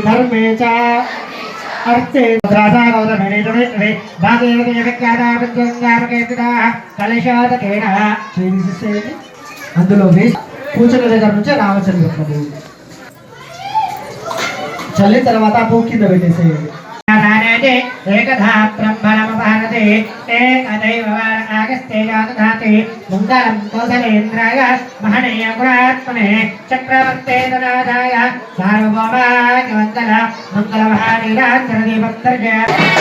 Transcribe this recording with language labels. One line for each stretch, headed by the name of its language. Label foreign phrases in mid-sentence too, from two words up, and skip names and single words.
Sanskrit: ధర్మేచ అర్థే
Telugu: అందులో కూర్చున్న దగ్గర నుంచే రామచంద్ర చల్లిన తర్వాత ఆ పువ్వు కింద పెట్టేసేయండి.
Sanskrit: एकधा ब्रह्मणमुपहरति एकदैव आगस्तेज ददाति मङ्गलं कौसलेन्द्राय महनीयगुणात्मने चक्रवर्ते तदादाय सार्वभौमाय मङ्गलमहानीराञ्जनदीपं दर्शयामि